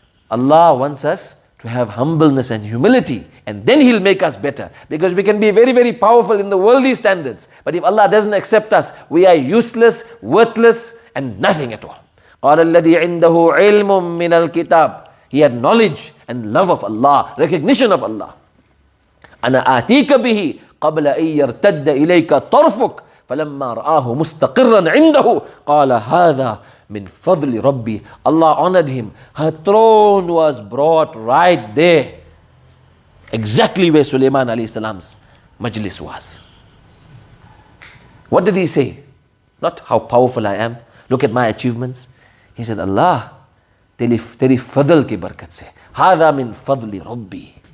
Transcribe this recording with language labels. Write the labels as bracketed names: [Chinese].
[English] Allah wants us to have humbleness and humility, and then He'll make us better. Because we can be very, very powerful in the worldly standards. But if Allah doesn't accept us, we are useless, worthless, and nothing at all. [Arabic] قَالَ الَّذِي عِنْدَهُ عِلْمٌ مِّنَ الْكِتَابِ. [English] He had knowledge and love of Allah, recognition of Allah. [Arabic] أَنَا آتِيكَ بِهِ قَبْلَ أَن يَرْتَدَّ إِلَيْكَ طَرْفُكَ فَلَمَّا رَآهُ مُسْتَقِرًّا عِنْدَهُ قَالَ هَذَا min fadli Rabbi. [English] Allah honored him. Her throne was brought right there, exactly where Sulaiman alayhi salam's majlis was. What did he say? Not how powerful I am, look at my achievements. He said, Allah, [Urdu] teri fadl ki barakat se, [Arabic] hadha min fadli Rabbi.